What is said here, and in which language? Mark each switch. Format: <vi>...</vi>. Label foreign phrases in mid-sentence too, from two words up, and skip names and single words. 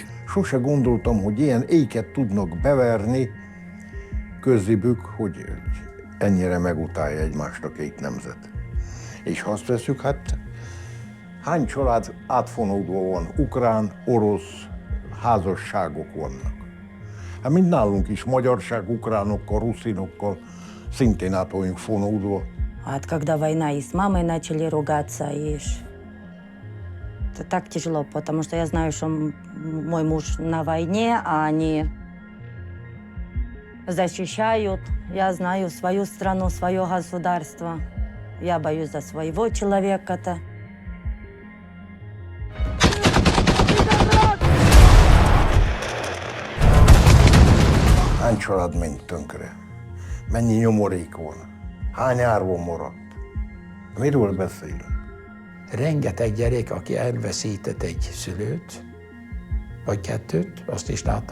<hu>Sose gondoltam, hogy ilyen éket tudnak beverni közébük, hogy ennyire megutálja egymást a két nemzet. És ha azt veszük, hát hány család átfonódva van, ukrán, orosz házasságok vannak. Hát mint nálunk is, magyarság, ukránokkal, ruszinokkal szintén át vagyunk fonódva.</hu> <ru>А когда война, и с мамой начали ругаться, и это так тяжело, потому что я знаю, что мой муж на войне, а они защищают. Я знаю свою страну, свое государство. Я боюсь за своего человека-то.</ru> <hu>Hány család ment tönkre? Mennyi nyomorék van? Hány árva maradt? Miről beszélünk? Rengeteg gyerek, aki elveszített egy szülőt, vagy kettőt, azt is látom.</hu>